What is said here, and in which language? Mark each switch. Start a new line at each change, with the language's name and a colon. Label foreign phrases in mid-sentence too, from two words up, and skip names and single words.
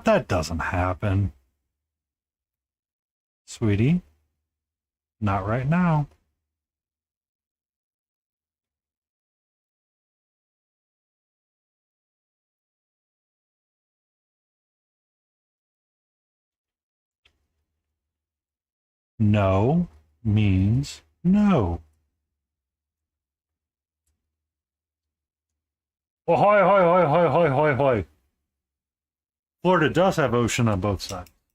English: That doesn't happen. Sweetie, not right now. No means no. Ahoy, hoy, hoy, hoy, hoy, hoy, hoy. Florida does have ocean on both sides.